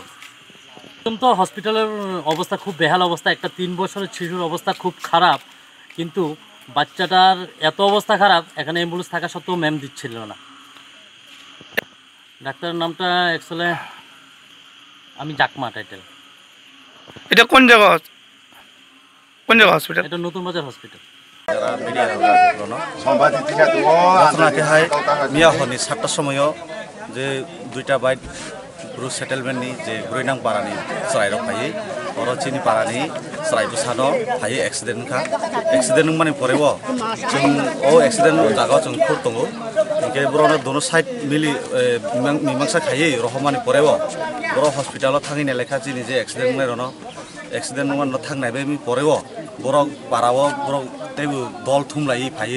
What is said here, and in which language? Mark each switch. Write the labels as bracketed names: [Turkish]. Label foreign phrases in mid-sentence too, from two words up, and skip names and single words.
[Bangla] তো হসপিটালের অবস্থা খুব বেহাল অবস্থা, একটা 3 বছরের শিশুর অবস্থা খুব খারাপ, কিন্তু বাচ্চাটার এত অবস্থা খারাপ এখানে অ্যাম্বুলেন্স থাকা সত্ত্বেও ম্যাম দিচ্ছিল না। ডাক্তারের নামটা অ্যাকচুয়ালি আমি চাকমা টাইটেল। এটা কোন জায়গা হসপিটাল? এটা নতুন বাজার হসপিটাল। [Kok Borok] ঘটনাকেहाय मिया हरनि 7टार समायाव जे 2टा बाइक ब्रुज सेटेलमेन्टनि जे गुरैनां पारानि सराइराव फायो अरचिनि पारानि सराइबो सानो फायो एक्सिडेन्टखा एक्सिडेन्ट माने परेव जों ओ एक्सिडेन्ट जागाव जों खुर दङ इनके बरनो दोनो साइड मिलि मिमांसा खायो रहमानि परेव बर हस्पिटालाव थांगिनाय लेखा जिनि जे एक्सिडेन्ट नायरनो एक्सिडेन्ट मान थांनायबे मी परेव बर पाराव बर तेबो दल थुमलायै फायो